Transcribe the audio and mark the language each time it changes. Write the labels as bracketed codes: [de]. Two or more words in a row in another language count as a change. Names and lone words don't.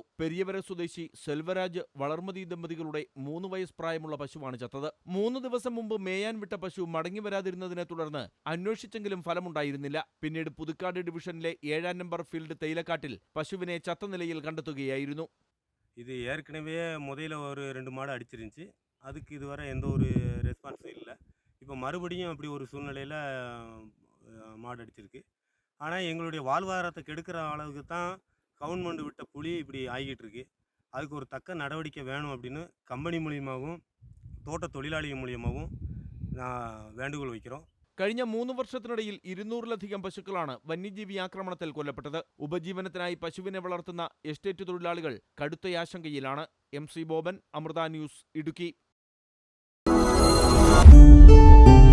[ml] പെരിയവര സ്വദേശി സെൽവരാജ് വളർമതി ദമ്പതികളുടെ 3 വയസ്സ് പ്രായമുള്ള പശുവാണ് ചത്തത്. 3 ദിവസം മുമ്പ് മേയാൻ വിട്ട പശു മടങ്ങി വരാതിരുന്നതിനെ തുടർന്ന് അന്വേഷിച്ചെങ്കിലും ഫലമുണ്ടായിരുന്നില്ല. പിന്നീട് പുതുക്കാട് ഡിവിഷനിലെ 7-ാം നമ്പർ ഫീൽഡ് തേയിലക്കാട്ടിൽ പശുവിനെ ചത്ത നിലയിൽ കണ്ടെത്തുകയായിരുന്നു. [ta] இது ஏற்கனவே முதல்ல ஒரு 2 மாடு அடிச்சிருந்துச்சு. அதுக்கு இதுவரை எந்த ஒரு ரெஸ்பான்ஸும் இல்லை. இப்போ மறுபடியும் அப்படி ஒரு சூழ்நிலையில் மாடு அடிச்சிருக்கு. ஆனால் எங்களுடைய வாழ்வாதாரத்தை கெடுக்கிற அளவுக்கு தான் கவர்மெண்ட் விட்ட புலி இப்படி ஆகிட்டு இருக்கு. அதுக்கு ஒரு தக்க நடவடிக்கை வேணும் அப்படின்னு கம்பெனி மூலியமாகவும் தோட்ட தொழிலாளிகள் மூலியமாகவும் நான் வேண்டுகோள் வைக்கிறோம். [ml] കഴിഞ്ഞ 3 വർഷത്തിനിടയിൽ 200-ലധികം പശുക്കളാണ് വന്യജീവി ആക്രമണത്തിൽ കൊല്ലപ്പെട്ടത്. ഉപജീവനത്തിനായി പശുവിനെ വളർത്തുന്ന എസ്റ്റേറ്റ് തൊഴിലാളികൾ കടുത്ത ആശങ്കയിലാണ്. MC ബോബൻ, അമൃത ന്യൂസ്, ഇടുക്കി.